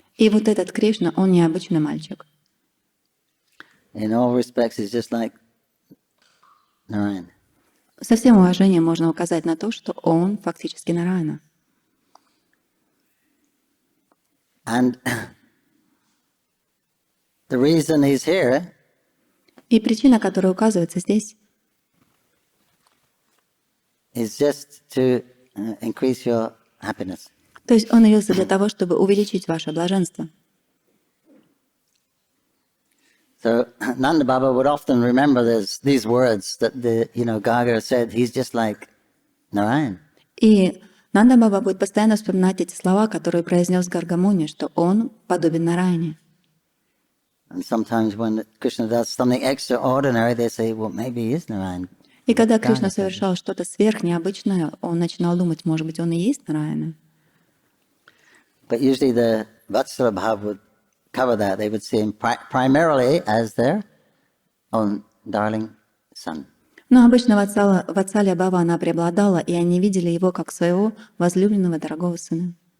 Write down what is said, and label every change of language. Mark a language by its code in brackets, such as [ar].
[ru] И вот этот Кришна, он необычный мальчик. [en] In all respects, he's just like Narayan. [ru] Со всем уважением можно указать на то, что он фактически Нараяна. [en] And the reason he's here [ru] И причина, которая указывается здесь, [en] is just to increase your happiness. [ru] то есть он явился для того, чтобы увеличить ваше блаженство. [en] So Nanda Baba would often remember these words that Gaga said. He's just like Narayan. [ru] И Нанда Баба будет постоянно вспоминать эти слова, которые произнес Гаргамуни, что он подобен Нараяне. [en] And sometimes when Krishna does something extraordinary, they say, well, maybe he is Narayan. [ru] И когда Кришна совершал что-то сверхнеобычное, он начинал думать, может быть, он и есть Нараяна. [en] But usually the Vatsala Bhava would cover that. They would see him primarily as their own darling son. [ru] Но обычно Ватсалия Бхава она преобладала, и они видели его как своего возлюбленного дорогого сына.